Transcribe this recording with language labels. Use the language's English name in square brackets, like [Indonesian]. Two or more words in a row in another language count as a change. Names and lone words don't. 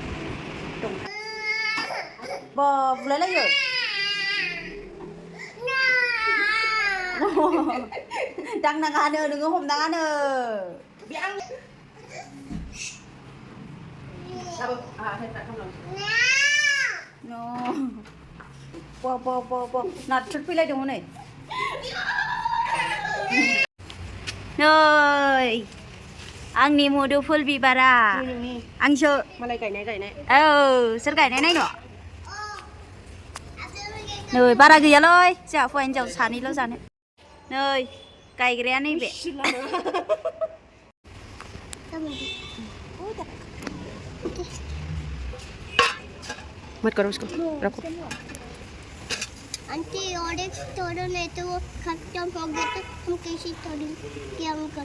[Bodo] बुलायलायो दांनाङानो नोङो हमनाङानो नाथुर फैलायदों हनै नै आंनि मुदुफुल बिबारा आंसो मालाय गायनाय औ सोर गायनाय नायनो नै बारा गैयालै जोंहा हौवा हिन्जाव सानैल' जानो नै गायग्राया नैबे [Hindi] मत करो उसको रखो आंटी और एक तोड़ो नहीं तो वो खत्म हो गया तो हम कैसे तोड़ेंगे क्या अंकल